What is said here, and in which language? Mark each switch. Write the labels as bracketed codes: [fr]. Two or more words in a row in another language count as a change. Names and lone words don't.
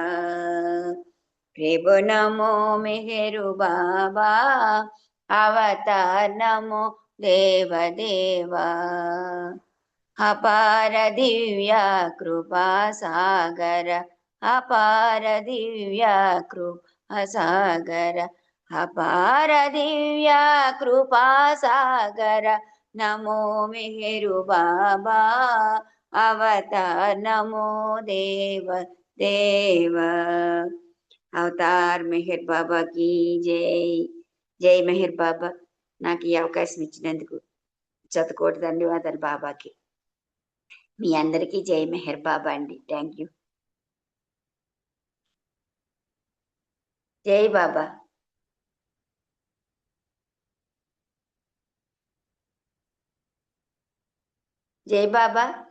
[hi] प्रभु नमो मेहरु बाबा अवतार नमो देव देवा. अपार दिव्य कृपा सागर अपार दिव्य कृपा सागर अपार दिव्य कृपा सागर. नमो मेहरु बाबा अवतार नमो देव देव. अवतार मेहर बाबा की जय. जय मेहर बाबा. [te] నాకు ఈ అవకాశం ఇచ్చినందుకు శతకోటి ధన్యవాదాలు బాబాకి. మీ అందరికీ జై మెహర్ బాబా అండి. [en] thank you. [te] జై బాబా. జై బాబా.